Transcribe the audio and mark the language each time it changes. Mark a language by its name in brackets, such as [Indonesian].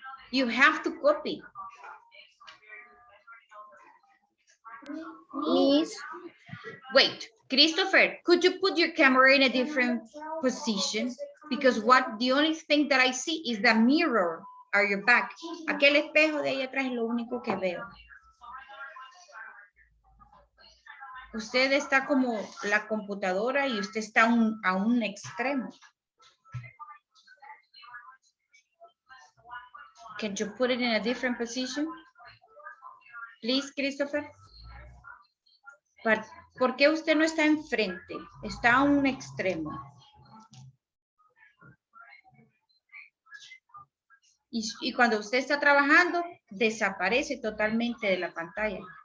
[English] You have to copy. Miss. Wait, Christopher, could you put your camera in a different position? Because the only thing that I see is the mirror or your back. [Spanish] Aquel espejo de ahí atrás es lo único que veo. Usted está como la computadora y usted está a un extremo. [English] Can you put it in a different position? Please, Christopher. [Spanish] ¿Por qué usted no está enfrente? Está a un extremo. Y cuando usted está trabajando, desaparece totalmente de la pantalla.